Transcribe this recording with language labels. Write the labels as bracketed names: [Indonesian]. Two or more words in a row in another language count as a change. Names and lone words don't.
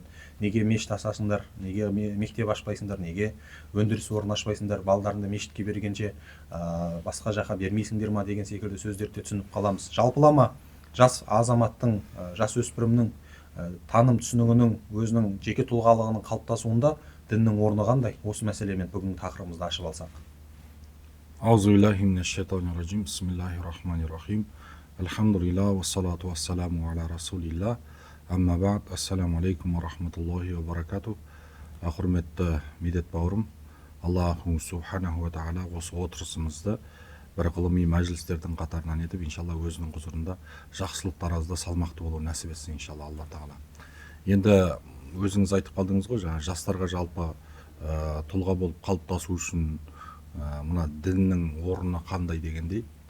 [Kazakh] Неге мешіт ашасыңдар, неге мектеп ашпайсыңдар, неге өндіріс орнын ашпайсыңдар, балдарыңды мешітке бергенше басқа жаққа бермейсіңдер ма деген секілді сөздерді түсініп қаламыз. Жалпылама жас азаматтың, жас өспірімнің таным түсінігінің, өзінің жеке тұлғалығының қалыптасуында діннің орны қандай? Осы мәселемен бүгінгі тақырыбымызды ашып алсақ. [Arabic] أعوذ بالله من الشيطان الرجيم. بسم الله الرحمن الرحيم. الحمد لله والصلاة والسلام على رسول الله. أما بعد. السلام عليكم ورحمة الله وبركاته. [Kazakh] Құрметті медет бауырым, [Arabic] الله سبحانه وتعالى [Kazakh] осы отырысымызды бір ғылыми мәжілістердің қатарынан етіп, иншалла өзінің құзырында жақсылық таразда салмақты болу нәсіп етсін, иншалла Алла тағала. Енді өзіңіз айтып қалдыңыз ғой, жаңа жастарға жалпы тұлға болып қалыптасу үшін мына діннің орны қандай дегендей.